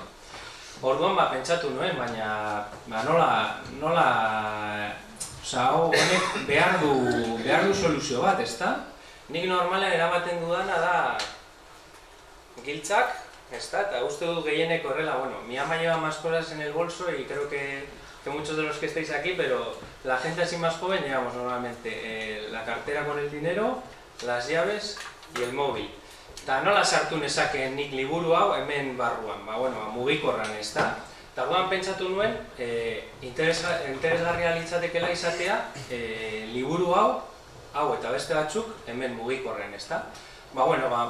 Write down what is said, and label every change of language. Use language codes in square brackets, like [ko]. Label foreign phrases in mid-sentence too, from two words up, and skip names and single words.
[eu] Orduan pentsatu nuen, baina nola, honek behar du soluzio bat, ezta? Nik normalean eramaten dudana da giltzak, ezta? Eta uste dut gehienek horrela, [es] mi ama lleva más cosas en el bolso y creo que muchos de los que estáis aquí, pero la gente así más joven llevamos normalmente la cartera con el dinero, las llaves y el móvil. [eu] Eta nola sartu nezakeen nik liburu hau hemen barruan, mugikorran, ezta? Eta orduan pentsatu nuen, interesgarria litzatekela izatea, liburu hau eta beste batzuk hemen mugikorren, ezta?